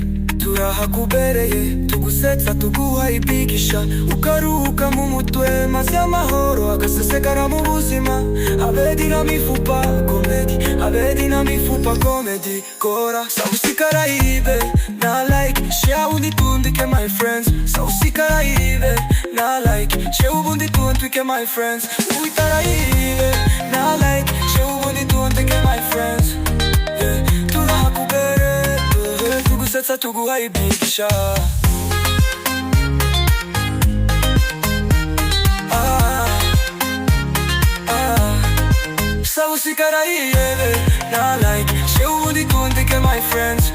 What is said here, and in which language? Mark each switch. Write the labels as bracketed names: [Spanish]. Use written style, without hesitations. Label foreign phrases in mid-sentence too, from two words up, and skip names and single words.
[Kinyarwanda] Turahakubereye tugusetsa tuguhayibigisha, ukaruhuka mu mutwe maze amahoro agasesekara mu buzima. Abedi na mifupa comedy, abedi na mifupa comedy. Kora sabusikara ibe na like, she ubundi tuhatwike [English] my friends. [Kinyarwanda] Sabusikara ibe na like, she ubundi tuhatwike [English] my friends. [Kinyarwanda] Uitara ibe na like, she ubundi tuhatwike [English] my friends, [Kinyarwanda] yeah. Turahakubereye tugusetsa tuguhayibigisha, sabusikara ibe na like, she ubundi tuhatwike [English] my friends.